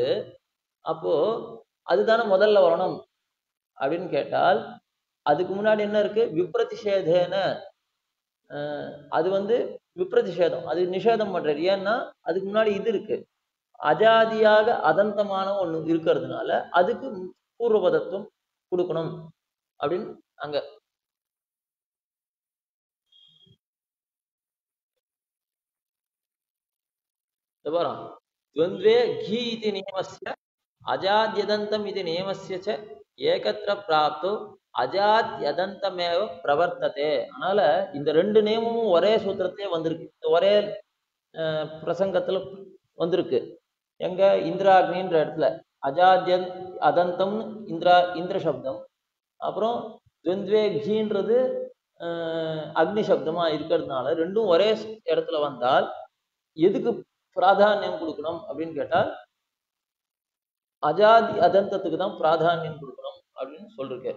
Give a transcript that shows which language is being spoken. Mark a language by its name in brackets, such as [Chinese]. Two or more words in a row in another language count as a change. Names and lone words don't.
[Tamil] அப்போ அதுதானே முதல்ல வரணும் அப்படின்னு கேட்டால், அதுக்கு முன்னாடி என்ன இருக்கு, விப்ரதிஷேதேன. அது வந்து விப்ரதிஷேதம், அது நிஷேதம் பண்றது. ஏன்னா அதுக்கு முன்னாடி இது இருக்கு, அஜாதியாக அதந்தமான ஒண்ணு இருக்கிறதுனால அதுக்கு பூர்வபதத்துவம் கொடுக்கணும் அப்படின்னு அங்க [Sanskrit] द्वन्द्वे घी इति नियमस्य अजाद्यदन्तम् इति नियमस्य च एकत्र प्राप्तौ अजाद्यदन्तमेव प्रवर्तते. [Tamil] அதனால இந்த ரெண்டு நியமமும் ஒரே சூத்திரத்திலே வந்திருக்கு, ஒரே பிரசங்கத்துல வந்திருக்கு. எங்க இந்திராக்னின்ற இடத்துல அஜாத்யன் அதந்தம் இந்திர சப்தம், அப்புறம் துவந்த்வே கீன்றது அக்னி சப்தமா இருக்கிறதுனால ரெண்டும் ஒரே இடத்துல வந்தால் எதுக்கு பிராதானியம் கொடுக்கணும் அப்படின்னு கேட்டால் அஜாதி அதந்தத்துக்கு தான் பிராதானியம் கொடுக்கணும் அப்படின்னு சொல்லிருக்காரு.